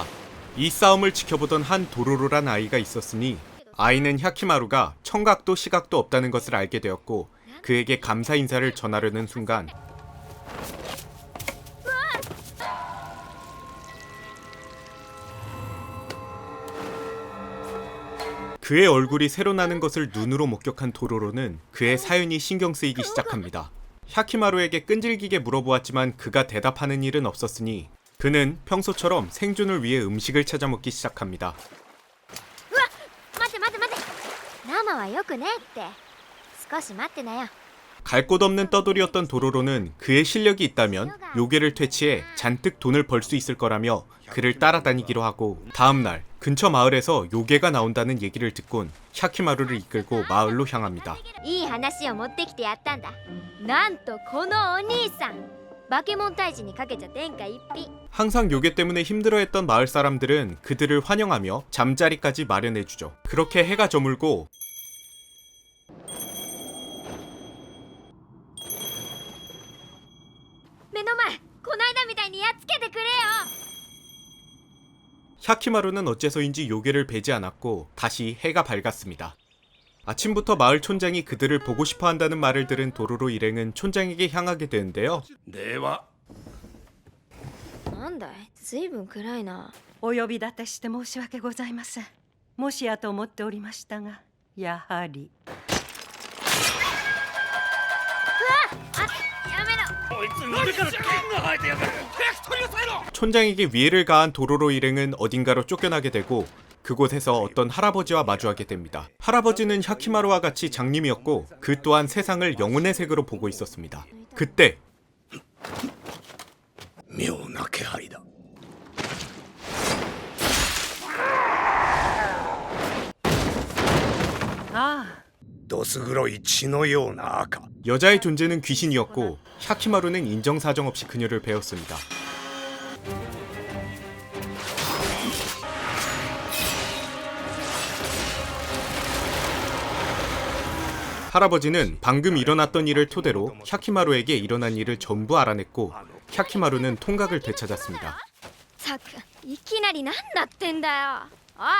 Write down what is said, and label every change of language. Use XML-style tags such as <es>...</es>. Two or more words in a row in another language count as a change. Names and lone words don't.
<ko>이 싸움을 지켜보던 한 도로로란 아이가 있었으니 아이는 샤키마루가 청각도 시각도 없다는 것을 알게 되었고 그에게 감사 인사를 전하려는 순간 그의 얼굴이 새로 나는 것을 눈으로 목격한 도로로는 그의 사연이 신경 쓰이기 시작합니다. 샤키마루에게 끈질기게 물어보았지만 그가 대답하는 일은 없었으니 그는 평소처럼 생존을 위해 음식을 찾아 먹기 시작합니다.</ko> <ja>生はよくねって少し待ってなよ。</ja> <ko>갈 곳 없는 떠돌이였던 도로로는 그의 실력이 있다면 요괴를 퇴치해 잔뜩 돈을 벌 수 있을 거라며 그를 따라다니기로 하고, 다음날 근처 마을에서 요괴가 나온다는 얘기를 듣곤 샤키마루를 이끌고 마을로 향합니다.</ko> <ja>いい話を持ってきてやったんだ。なんとこのお兄さんバケモン退治にかけちゃ天下一品。</ja> <ko>항상 요괴 때문에 힘들어했던 마을 사람들은 그들을 환영하며 잠자리까지 마련해주죠. 그렇게 해가 저물고</ko> <ja>この間みたいにやっつけてくれよ。</ja> <ko>샤키마루는 어째서인지 요괴를 뵈지 않았고 다시 해가 밝았습니다. 아침부터 마을 촌장이 그들을 보고 싶어 한다는 말을 들은 도로로 일행은 촌장에게 향하게 되는데요.</ko> <ja>ではなんだい、ずいぶん暗いな。お呼び立てして申し訳ございません。もしやと思っておりましたが、やはり。やめろ。</ja> <ko>촌장에게 위해를 가한 도로로 일행은 어딘가로 쫓겨나게 되고 그곳에서 어떤 할아버지와 마주하게 됩니다. 할아버지는 샤키마루와 같이 장님이었고 그 또한 세상을 영혼의 색으로 보고 있었습니다. 그때</ko> <ja>妙な気配だ。ああ、どす黒い血のような赤。</ja> <ko>여자의 존재는 귀신이었고 샤키마루는 인정사정 없이 그녀를 베었습니다. 할아버지는 방금 일어났던 일을 토대로 샤키마루에게 일어난 일을 전부 알아냈고 샤키마루는 통각을 되찾았습니다.</ko> <ja>さく、いきなりなんだってんだよ。おい。</ja>